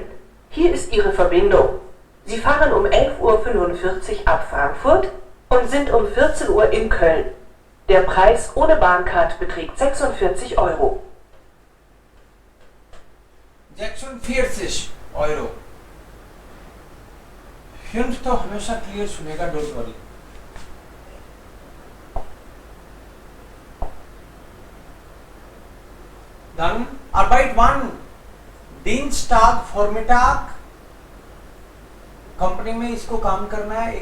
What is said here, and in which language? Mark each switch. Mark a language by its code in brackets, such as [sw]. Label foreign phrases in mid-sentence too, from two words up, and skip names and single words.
[de] Hier ist Ihre Verbindung. Sie fahren um 11:45 Uhr ab Frankfurt und sind um 14 Uhr in Köln. Der Preis ohne Bahncard beträgt 46 Euro. Jackson 40 Euro. [hi] 5 तो हमेशा क्लियर सुनेगा, [en] don't worry. [de] Dann Arbeit 1, Dienstag Vormittag. [hi] कंपनी में इसको काम करना है.